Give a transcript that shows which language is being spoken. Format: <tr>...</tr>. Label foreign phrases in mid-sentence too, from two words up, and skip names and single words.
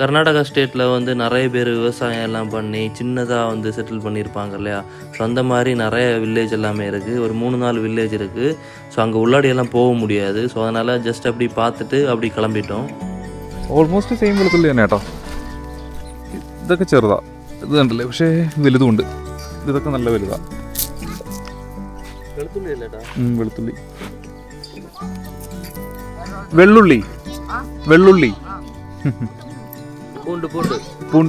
<ta>கர்நாடகா ஸ்டேட்டில் வந்து நிறைய பேர் விவசாயம் எல்லாம் பண்ணி சின்னதாக வந்து செட்டில் பண்ணியிருப்பாங்க இல்லையா. ஸோ அந்த மாதிரி நிறைய வில்லேஜ் எல்லாமே இருக்குது. ஒரு 3-4 வில்லேஜ் இருக்குது. ஸோ அங்கே உள்ளாடியெல்லாம் போக முடியாது. ஸோ அதனால் ஜஸ்ட் அப்படி பார்த்துட்டு அப்படி கிளம்பிட்டோம்.</ta> <en>almost same</en> <ml>വെളുത്തുള്ളി തന്നെ കേട്ടോ. ഇതൊക്കെ ചെറുതാ, ഇത് കണ്ടില്ലേ, പക്ഷേ വലുതുമുണ്ട്. ഇതൊക്കെ നല്ല വലുതാ. വെളുത്തുള്ളി, വെള്ളുള്ളി, വെള്ളുള്ളി, പൂണ്ട്.</ml>